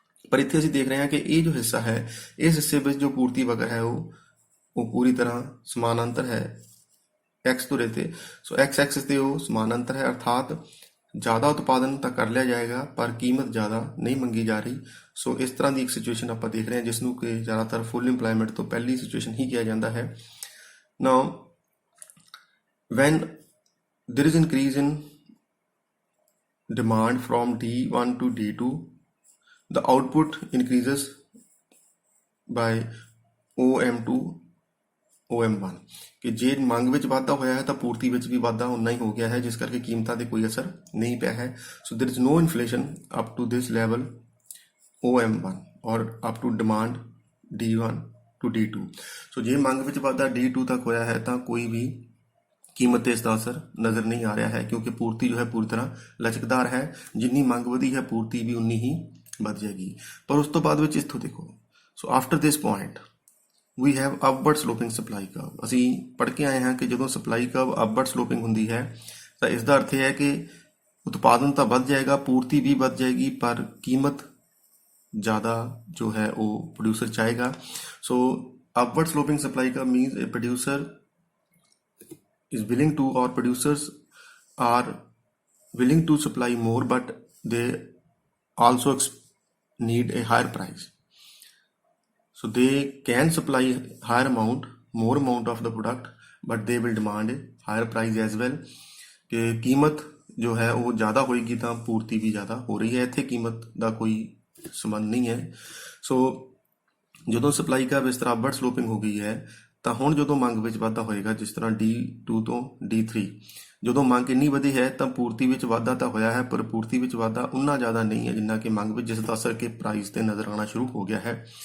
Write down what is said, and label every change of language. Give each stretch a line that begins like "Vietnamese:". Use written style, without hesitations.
Punjabi: ਪਰ ਇੱਥੇ ਅਸੀਂ ਦੇਖ ਰਹੇ ਹਾਂ ਕਿ ਇਹ ਜੋ ਹਿੱਸਾ ਹੈ, ਇਸ ਹਿੱਸੇ ਵਿੱਚ ਜੋ ਪੂਰਤੀ ਵਕਰ ਹੈ ਉਹ ਪੂਰੀ ਤਰ੍ਹਾਂ ਸਮਾਨਾਂਤਰ ਹੈ ਐਕਸ ਧੁਰੇ ਤੇ। ਸੋ ਐਕਸ ਐਕਸਿਸ ਤੇ ਉਹ ਸਮਾਨਾਂਤਰ ਹੈ। ਅਰਥਾਤ ਜ਼ਿਆਦਾ ਉਤਪਾਦਨ ਤਾਂ ਕਰ ਲਿਆ ਜਾਏਗਾ ਪਰ ਕੀਮਤ ਜ਼ਿਆਦਾ ਨਹੀਂ ਮੰਗੀ ਜਾ ਰਹੀ। ਸੋ ਇਸ ਤਰ੍ਹਾਂ ਦੀ ਇੱਕ ਸਿਚੁਏਸ਼ਨ ਆਪਾਂ ਦੇਖ ਰਹੇ ਹਾਂ ਜਿਸ ਨੂੰ ਕਿ ਜ਼ਿਆਦਾਤਰ ਫੁੱਲ ਇੰਪਲਾਇਮੈਂਟ ਤੋਂ ਪਹਿਲੀ ਸਿਚੁਏਸ਼ਨ ਹੀ ਕਿਹਾ ਜਾਂਦਾ ਹੈ।
English: Now, when there is increase in demand from D1 to D2, the output increases by OM2 OM1।
Punjabi: ਕਿ ਜੇ ਮੰਗ ਵਿੱਚ ਵਾਧਾ ਹੋਇਆ ਹੈ ਤਾਂ ਪੂਰਤੀ ਵਿੱਚ ਵੀ ਵਾਧਾ ਉਨਾ ਹੀ ਹੋ ਗਿਆ ਹੈ, ਜਿਸ ਕਰਕੇ ਕੀਮਤਾਂ ਤੇ ਕੋਈ ਅਸਰ ਨਹੀਂ ਪਿਆ ਹੈ।
English: So there is no inflation up to this level OM1 or up to demand D1 to D2।
Punjabi: ਸੋ ਜੇ ਮੰਗ ਵਿੱਚ ਵਾਧਾ D2 ਤੱਕ ਹੋਇਆ ਹੈ ਤਾਂ ਕੋਈ ਵੀ ਕੀਮਤ ਤੇ ਇਸ ਦਾ ਅਸਰ ਨਜ਼ਰ ਨਹੀਂ ਆ ਰਿਹਾ ਹੈ, ਕਿਉਂਕਿ ਪੂਰਤੀ ਜੋ ਹੈ ਪੂਰੀ ਤਰ੍ਹਾਂ ਲਚਕਦਾਰ ਹੈ। ਜਿੰਨੀ ਮੰਗ ਵਧੀ ਹੈ ਪੂਰਤੀ ਵੀ ਉਨੀ ਹੀ ਵੱਧ ਜਾਏਗੀ। ਪਰ ਉਸ ਤੋਂ ਬਾਅਦ ਵਿੱਚ ਇੱਥੋਂ ਦੇਖੋ, so
English: After this point we have upward sloping supply curve.
Punjabi: ਅਸੀਂ ਪੜ੍ਹ ਕੇ ਆਏ ਹਾਂ ਕਿ ਜਦੋਂ ਸਪਲਾਈ ਕਰਵ ਅਪਵਰਡ ਸਲੋਪਿੰਗ ਹੁੰਦੀ ਹੈ ਤਾਂ ਇਸ ਦਾ ਅਰਥ ਇਹ ਹੈ ਕਿ ਉਤਪਾਦਨ ਤਾਂ ਵੱਧ ਜਾਏਗਾ, ਪੂਰਤੀ ਵੀ ਵੱਧ ਜਾਏਗੀ, ਪਰ ਕੀਮਤ ਜ਼ਿਆਦਾ ਜੋ ਹੈ ਉਹ producer ਚਾਹੇਗਾ।
English: So upward sloping supply curve means a producer is willing to, or producers are willing to supply more, but they also need a higher price। So they can supply higher amount, more amount of the product, but they will demand a higher price as well।
Punjabi: ਕਿ ਕੀਮਤ ਜੋ ਹੈ ਉਹ ਜ਼ਿਆਦਾ ਹੋਏਗੀ ਤਾਂ ਪੂਰਤੀ ਵੀ ਜ਼ਿਆਦਾ ਹੋ ਰਹੀ ਹੈ। ਇੱਥੇ ਕੀਮਤ ਦਾ ਕੋਈ ਸੰਬੰਧ ਨਹੀਂ ਹੈ। ਸੋ ਜਦੋਂ ਸਪਲਾਈ ਕਰਵ ਇਸ ਤਰ੍ਹਾਂ ਅਪਵਰਡ ਸਲੋਪਿੰਗ ਹੋ ਗਈ ਹੈ ਤਾਂ ਹੁਣ ਜਦੋਂ ਮੰਗ ਵਿੱਚ ਵਾਧਾ ਹੋਏਗਾ, ਜਿਸ ਤਰ੍ਹਾਂ D2 ਤੋਂ D3, ਜਦੋਂ ਮੰਗ ਇੰਨੀ ਵਧੀ ਹੈ ਤਾਂ ਪੂਰਤੀ ਵਿੱਚ ਵਾਧਾ ਤਾਂ ਹੋਇਆ ਹੈ ਪਰ ਪੂਰਤੀ ਵਿੱਚ ਵਾਧਾ ਉਨਾ ਜ਼ਿਆਦਾ ਨਹੀਂ ਹੈ ਜਿੰਨਾ ਕਿ ਮੰਗ ਵਿੱਚ, ਜਿਸ ਦਾ ਅਸਰ ਕਿ ਪ੍ਰਾਈਸ ਤੇ ਨਜ਼ਰ ਆਉਣਾ ਸ਼ੁਰੂ ਹੋ ਗਿਆ ਹੈ।